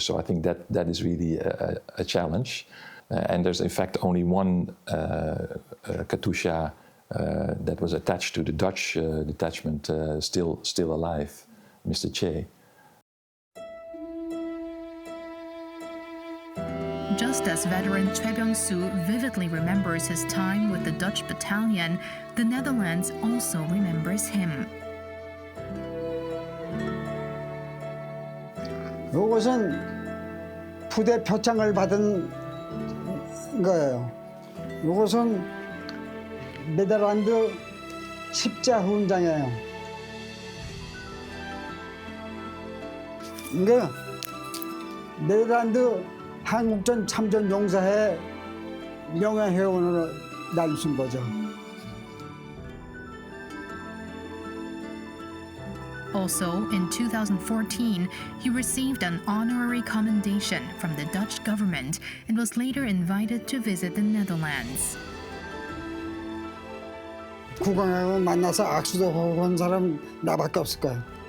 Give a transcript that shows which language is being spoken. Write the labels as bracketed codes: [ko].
[en] So I think that is really a challenge. And there's in fact only one Katusha that was attached to the Dutch detachment still alive, Mr. Che. Just as veteran Choi Byung-soo vividly remembers his time with the Dutch battalion, the Netherlands also remembers him. [ko] 이것은 부대 표창을 받은 거예요. 이것은 네덜란드 십자 훈장이에요. 이게 네덜란드 한국전 참전 용사의 명예회원으로 날 준 거죠. [en] Also, in 2014, he received an honorary commendation from the Dutch government and was later invited to visit the Netherlands. [ko] 국왕하고 만나서 악수도 하고 온 사람 나밖에 없을 거야.